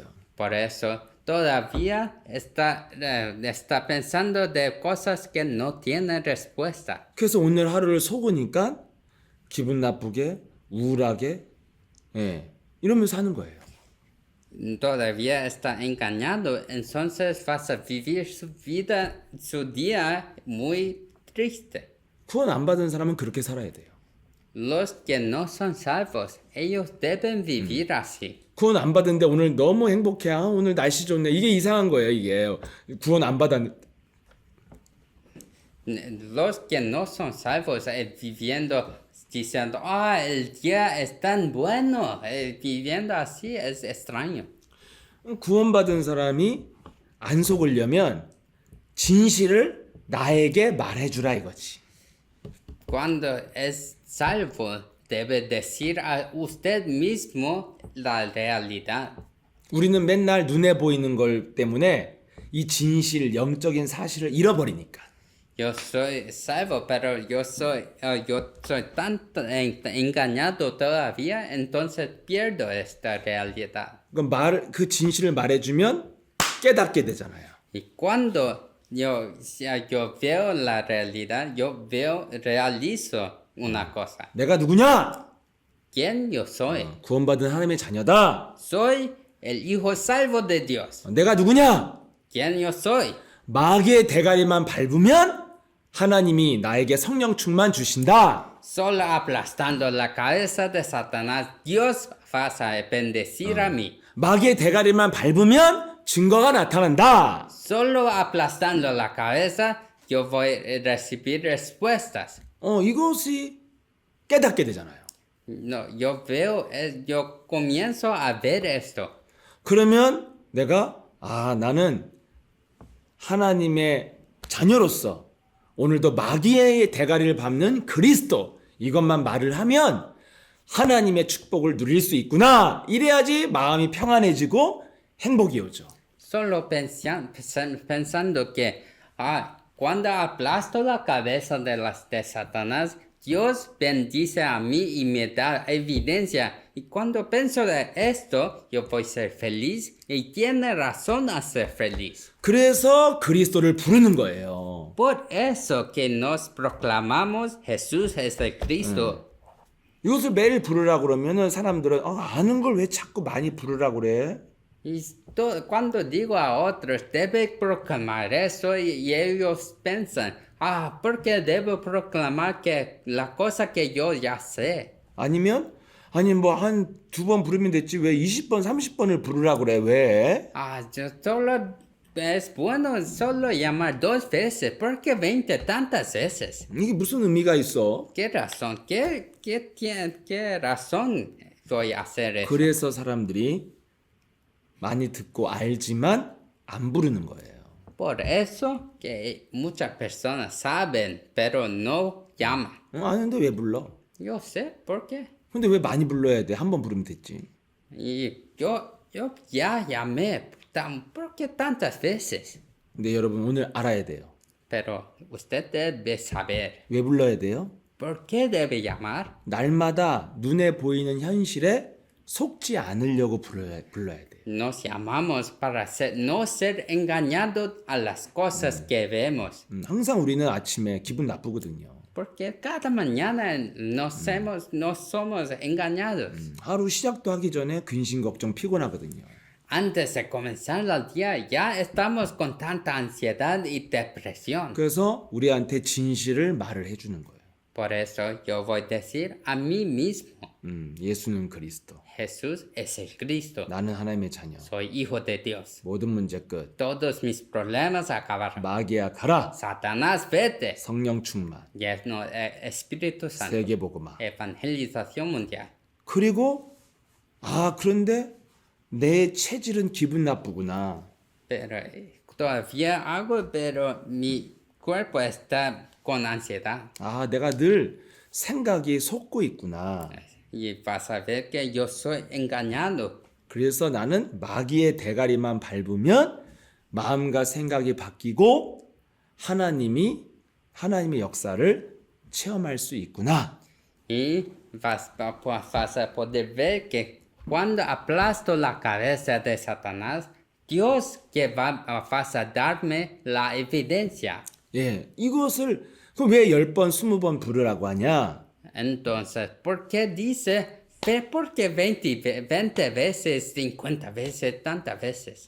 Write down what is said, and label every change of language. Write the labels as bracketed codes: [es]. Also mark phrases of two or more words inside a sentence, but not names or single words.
[es] Por eso todavía está pensando de cosas que no tienen respuesta. [ko] 그래서 오늘 하루를 속으니까 기분 나쁘게, 우울하게, 이러면서 하는 거예요. [es] Todavía está engañado, entonces vas a vivir su vida, su día muy triste. [ko] 구원 안 받은 사람은 그렇게 살아야 돼요. [es] Los que no son salvos, ellos deben vivir así. [ko] 구원 안 받은데 오늘 너무 행복해. 오늘 날씨 좋네. 이게 이상한 거예요, 이게. 구원 안 받았는데. [es] Los que no son salvos viviendo diciendo, el día es tan bueno, viviendo así es extraño. [ko] 구원받은 사람이 안 속으려면 진실을 나에게 말해주라 이거지. [es] Cuando es salvo, debe decir a usted mismo la realidad. [ko] 우리는 맨날 눈에 보이는 걸 때문에 이 진실, 영적인 사실을 잃어버리니까. [es] Yo soy salvo, pero yo soy tan engañado todavía, entonces pierdo esta realidad. [ko] 그 진실을 말해주면 깨닫게 되잖아요. [es] Y cuando yo veo la realidad, realizo una cosa. [ko] 내가 누구냐? [es] ¿Quién yo soy? [ko] 구원받은 하나님의 자녀다. [es] Soy el hijo salvo de Dios. [ko] 내가 누구냐? [es] ¿Quién yo soy? [ko] 마귀의 대가리만 밟으면 하나님이 나에게 성령 충만 주신다. [es] Solo aplastando la cabeza de Satanás, Dios va a bendecir a mí. [ko] 마귀의 대가리만 밟으면 증거가 나타난다. [es] Solo aplastando la cabeza yo voy a recibir respuestas. [ko] 이것이 깨닫게 되잖아요. [es] No, yo veo, yo comienzo a ver esto. [ko] 그러면 내가 나는 하나님의 자녀로서 오늘도 마귀의 대가리를 밟는 그리스도 이것만 말을 하면 하나님의 축복을 누릴 수 있구나. 이래야지 마음이 평안해지고 행복이 오죠. [es] Solo pensando que cuando aplasto la cabeza de Satanás, Dios bendice a mí y me da evidencia. Y cuando pienso de esto, yo voy a ser feliz y tiene razón a ser feliz. [ko] 그래서 그리스도를 부르는 거예요. [es] Por eso que nos proclamamos Jesús es el Cristo. [ko] 이것을 매일 부르라 그러면은 사람들은 아는 걸 왜 자꾸 많이 부르라 그래? [es] Y cuando digo a otros, debe proclamar eso y ellos piensan, ¿por qué debo proclamar que la cosa que yo ya sé? [ko] 아니면 아니 뭐 한 두 번 부르면 됐지 왜 20번 30번을 부르라 그래? 왜? [es] Yo solo es bueno solo llamar 2 veces, ¿por qué 20 tantas veces? [ko] 이게 무슨 의미가 있어? [es] ¿Qué razón? ¿Qué razón voy a hacer eso? [ko] 그래서 사람들이 많이 듣고 알지만 안 부르는 거예요. [es] Por eso que muchas personas saben, pero no llaman. [ko] 아는데 왜 불러? [es] Yo sé por qué. [ko] 근데 왜 많이 불러야 돼? 한 번 부르면 됐지. [es] Y yo ya llamé, ¿por qué tantas veces? [ko] 근데 여러분 오늘 알아야 돼요. [es] Pero usted debe saber, [ko] 왜 불러야 돼요? [es] ¿por qué debe llamar? [ko] 날마다 눈에 보이는 현실에 속지 않으려고 불러야 돼요. [es] Nos llamamos para no ser engañados a las cosas que vemos. [ko] 항상 우리는 아침에 기분 나쁘거든요. [es] Porque cada mañana no somos engañados. [ko] 하루 시작도 하기 전에 근심 걱정 피곤하거든요. [es] Antes de comenzar el día ya estamos con tanta ansiedad y depresión. [ko] 그래서 우리한테 진실을 말을 해주는 거예요. [es] Por eso yo voy a decir a mí mismo, [ko] 예수는 그리스도. [es] Jesús es el Cristo. [ko] 나는 하나님의 자녀. [es] Soy hijo de Dios. [ko] 모든 문제 끝. [es] Todos mis problemas acabarán. [ko] 마귀야 가라. [es] Satanás, vete. [ko] 성령 충만. [es] Lleno Espíritu Santo. [ko] 세계복음화. [es] Evangelización mundial. [ko] 그리고 그런데 내 체질은 기분 나쁘구나. [es] Pero todavía hago, pero mi cuerpo está con ansiedad. [ko] 내가 늘 생각이 속고 있구나. [es] Y vas a ver que yo soy engañado. [ko] 그래서 나는 마귀의 대가리만 밟으면 마음과 생각이 바뀌고 하나님의 역사를 체험할 수 있구나. [es] Y vas a poder ver que cuando aplasto la cabeza de Satanás, Dios que vas a darme la evidencia. [ko] 이것을 왜 10번, 20번 부르라고 하냐? [es] Entonces, ¿por qué dice, por qué 20 veces, 50 veces, tantas veces?